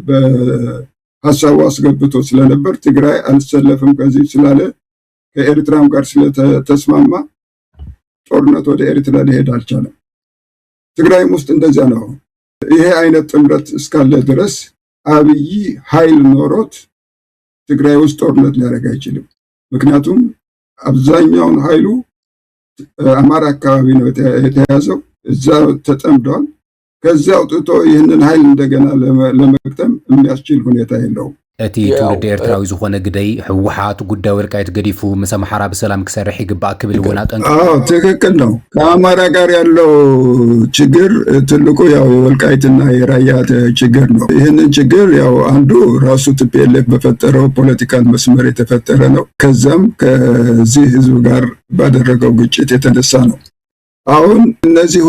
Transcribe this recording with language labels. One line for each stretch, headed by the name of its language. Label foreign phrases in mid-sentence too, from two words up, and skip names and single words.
Amharic: በሐሳቡ አስገብቶ ስለነበር ትግራይ አልሰለፍም ከዚህ ስላለ ከኤርትራም ጋር ስለተስማማ ጦርነት ወደ ኤርትራ ሊሄድ አልቻለም ትግራይም ውስጥ እንደዛ ነው ይሄ አይነት ጥምረት እስካለ ድረስ አብይ ኃይል ኖሮት ትግራይ ውስጥ ጦርነት ሊያደርግ አይችልም ምክንያቱም አብዛኛውን ኃይሉ አማራ አካባቢ ነው የተያዘው እዛ ተጠምዷል ከዛ አውጥቶ ይህንን ኃይል እንደገና ለመክተም የሚያስችል ሁኔታ የለውም
Tigrinya: እቲ ትውልድ ኤርትራዊ ዝኾነ ግደይ ሕወሓት ጉዳይ ወልቃይት ገዲፉ ምስ አምሓራ በሰላም ክሰርሕ ይግባእ ክብል ወና ጠንቅ
Amharic: ትክክል ነው ከአማራ ጋር ያለው ችግር ትልቁ ያው የወልቃይትና የራያ ችግር ነው ይህንን ችግር ያው አንዱ ራሱ ቲፒኤልኤፍ በፈጠረው ፖለቲካል መስመር የተፈጠረ ነው ከዛም ከዚህ ህዝብ ጋር ባደረገው ግጭት የተነሳ ነው አሁን እነዚህ